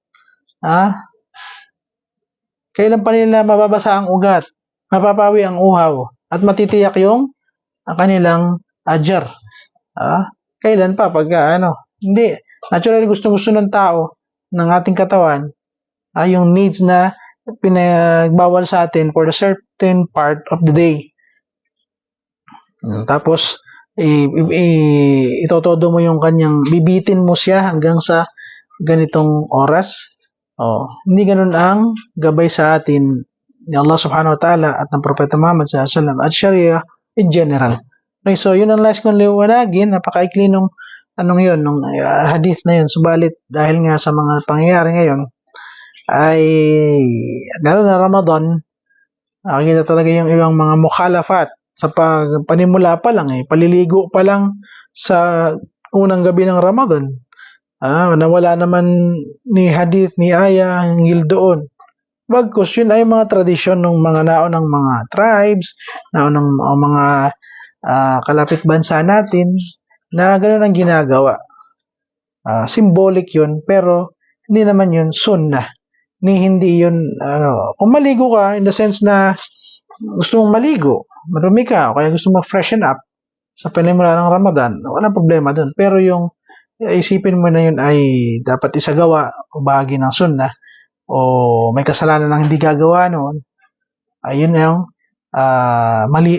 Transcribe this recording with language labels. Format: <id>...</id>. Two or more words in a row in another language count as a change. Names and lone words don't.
<tl>Kailan pa nila mababasa ang ugat, mapapawi ang uhaw, at matitiyak yung kanilang ajar. Kailan pa? Hindi. Naturally, gusto ng tao, ng ating katawan, yung needs na pinagbawal sa atin</tl> <en>for a certain part of the day.</en> <tl>Tapos, itotodo mo yung kanyang, bibitin mo siya hanggang sa ganitong oras. Hindi ganun ang gabay sa atin ni Allah</tl> <ar>سبحانه وتعالى</ar> <tl>at ng Propeta Muhammad</tl> <ar>صلى الله عليه وسلم</ar> <tl>at Sharia</tl> <en>in general.</en> <tl>Okay, so yun ang last kong liwanagin, napakaikli nung nung hadith na yun. Subalit, dahil nga sa mga pangyayari ngayon, ay lalo na Ramadan, nakikita talaga yung ibang mga mukhalafat sa panimula pa lang paliligo pa lang sa unang gabi ng Ramadan. Nawala naman ni hadith ni aya hinggil doon. Bagkus yun ay mga tradisyon ng mga naunang mga tribes, naunang mga kalapit bansa natin na ganoon ang ginagawa. Symbolic yun, pero hindi naman yun sunnah. Hindi yun, kung maligo ka,</tl> <en>in the sense</en> <tl>na gusto mong maligo, marumi ka, o kaya gusto mong</tl> <en>freshen up</en> <tl>sa panimula ng Ramadan, walang problema dun. Pero yung isipin mo na yun ay dapat isagawa o bahagi ng sunnah, o may kasalanan ng hindi gagawa noon, ayun yung mali.</tl>